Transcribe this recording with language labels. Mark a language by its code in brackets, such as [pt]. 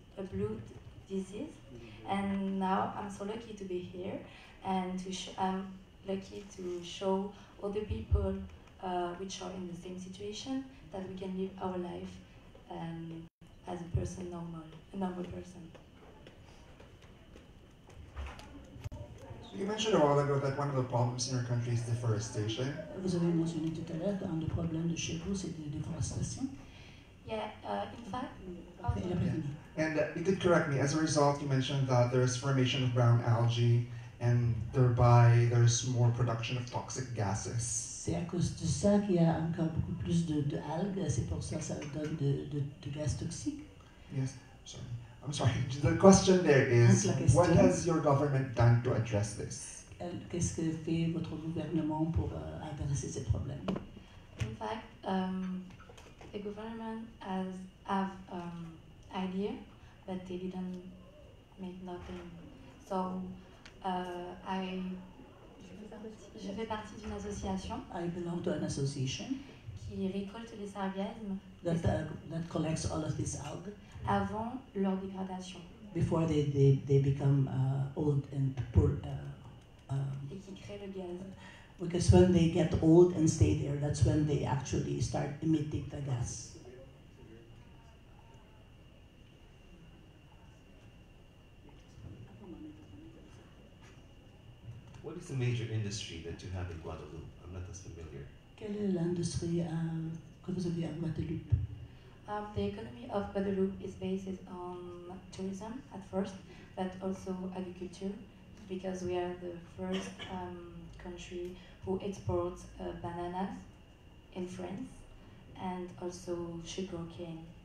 [en] a blood disease, and now I'm so lucky to be here and I'm lucky to show other people which are in the same situation that we can live our life as a normal person. You mentioned a while ago that one of the problems in your country is deforestation. [fr] Vous avez mentionné tout à l'heure qu'un des problèmes de chez vous, c'est la déforestation. [en] Yeah, in fact, And you could correct me, as a result, you mentioned that there's formation of brown algae and thereby there's more production of toxic gases. [fr] C'est à cause de ça qu'il y a encore beaucoup plus de algues, c'est pour ça que ça donne de gaz toxiques. [en] Yes, sorry. I'm sorry. The question there is, what has your government done to address this? [fr] Qu'est-ce que fait votre gouvernement pour adresser ces problèmes? [en] In fact, the government have idea, but they didn't make nothing. [fr] So je fais partie d'une association. [en] I belong to an association [fr] qui récolte les sargasmes [en] that collects all of these algae [fr] avant leur dégradation. [en] Before they become old and poor. [fr] Et qui crée le gaz. [en] Because when they get old and stay there, that's when they actually start emitting the gas. What is the major industry that you have in Guadeloupe? I'm not as familiar. [fr] Quelle est l'industrie que vous avez à Guadeloupe? [en] The economy of Guadeloupe is based on tourism at first, but also agriculture, because we are the first country who exports bananas in France and also sugar cane.